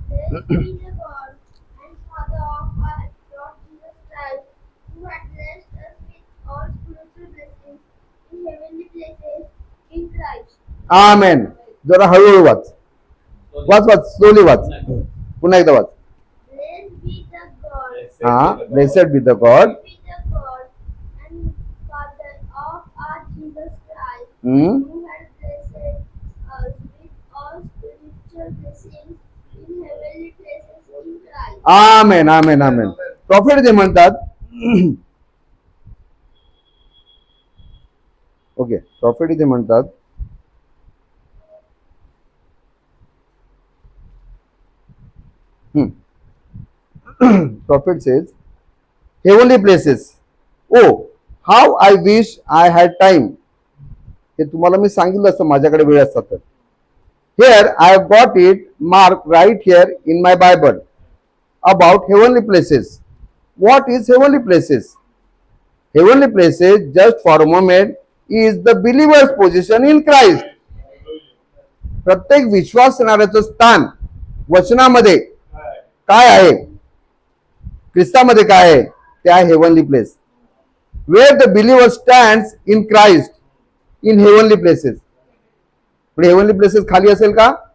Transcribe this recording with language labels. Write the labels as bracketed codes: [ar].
[en] Blessed be the God and Father of our Lord Jesus Christ, who has blessed us with all spiritual blessings in heavenly places in Christ. [mr] आमेन. जरा हळूहळू वाच, वाच slowly वाच, पुन्हा एकदा वाच. [en] Blessed be the God, हा blessed be the God be the God and Father of our Jesus Christ, Hmm? who has blessed us with all spiritual blessings in heavenly places in Christ. [mr] Amen amen amen. Profit जे म्हणतात okay, profit इथे म्हणतात [en] Prophet says heavenly places. Oh how I wish I had time. [mr] हे तुम्हाला मी सांगितलं असतं माझ्याकडे वेळ असता तर. [en] Here I have got it mark right here in my Bible about heavenly places. What is heavenly places? Heavenly places, just for a moment, is the believer's position in Christ. [mr] प्रत्येक विश्वासणाऱ्याचं स्थान वचनामध्ये काय आहे, ख्रिस्तामध्ये काय आहे, ते आहे heavenly place. [en] Where the believer stands in Christ in heavenly places. [mr] पण heavenly places खाली असेल का?